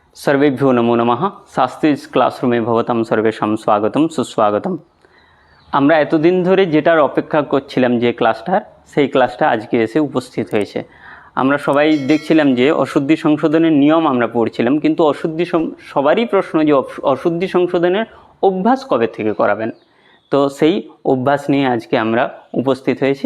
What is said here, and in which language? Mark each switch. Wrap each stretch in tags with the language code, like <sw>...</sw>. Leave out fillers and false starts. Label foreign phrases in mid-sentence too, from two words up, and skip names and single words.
<sa>सर्वेभ्यो नमो नमः। शास्त्रीज क्लासरूमे भवतां सर्वेषां स्वागतम सुस्वागतम।</sa> <bn>আমরা এতদিন ধরে যেটার অপেক্ষা করছিলাম যে ক্লাসটার, সেই ক্লাসটা আজকে এসে উপস্থিত হয়েছে। আমরা সবাই দেখছিলাম যে অশুদ্ধি সংশোধনের নিয়ম আমরা পড়ছিলাম, কিন্তু সবারই প্রশ্ন যে অশুদ্ধি সংশোধনের অভ্যাস কবে থেকে করাবেন। তো সেই অভ্যাস নিয়ে আজকে আমরা উপস্থিত হয়েছি।</bn>